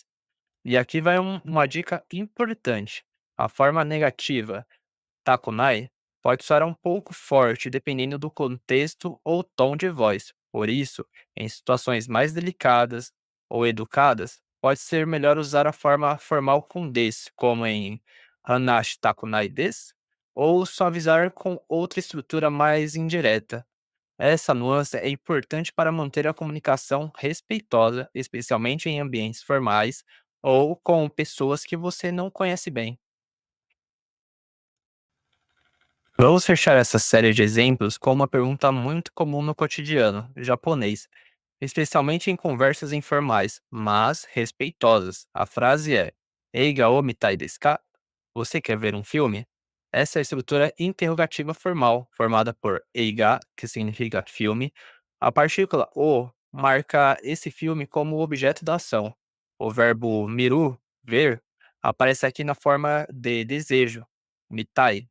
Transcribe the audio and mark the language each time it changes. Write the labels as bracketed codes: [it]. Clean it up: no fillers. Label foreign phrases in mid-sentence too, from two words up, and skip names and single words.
[pt] E aqui vai uma dica importante. A forma negativa takunai pode soar um pouco forte dependendo do contexto ou tom de voz. Por isso, em situações mais delicadas ou educadas, pode ser melhor usar a forma formal com des, como em [ja] 話したくないです, [pt] ou suavizar com outra estrutura mais indireta. Essa nuance é importante para manter a comunicação respeitosa, especialmente em ambientes formais ou com pessoas que você não conhece bem. Vamos fechar essa série de exemplos com uma pergunta muito comum no cotidiano japonês, especialmente em conversas informais, mas respeitosas. A frase é: [ja] 映画を見たいですか? [pt] Você quer ver um filme? Essa é a estrutura interrogativa formal, formada por eiga, que significa filme. A partícula o marca esse filme como objeto da ação. O verbo miru, ver, aparece aqui na forma de desejo, mitai.